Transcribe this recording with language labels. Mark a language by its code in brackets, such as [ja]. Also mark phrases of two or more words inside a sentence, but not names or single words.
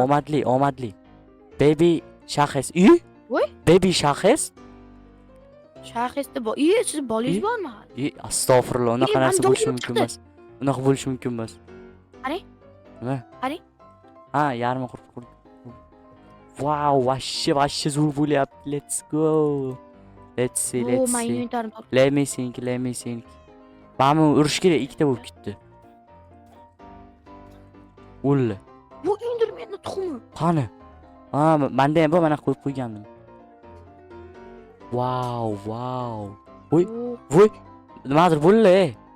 [uz] omadli, omadli. Baby Shahis. I? Voy. Baby Shahis? Shahis deb bo-, e, siz bolangiz I? bormi hali? I, astag'firullah, unaqa E, narsa mana bo'lishi dom mumkin chiqdi. emas. Unaqa bo'lishi mumkin emas. Qarang. Nima? Qarang. Ha, yarmi qurib, qurib. Wow, vashshe, vashshe zo'r bo'lyapti. [en] Let's go. Let's see, O, let's men see. [uz] inventarni topdim. [en] Let me think, let me think. [uz] Mana bu urish kerak, ikkita bo'lib ketdi. O'ldi. Bu Endermanni tuxumi. Qani? Ha, m-, menda ham bor, mana qo'yib qo'ygandim. Wow, wow. Voy, O. voy. Nimadir bo'ldi, ey.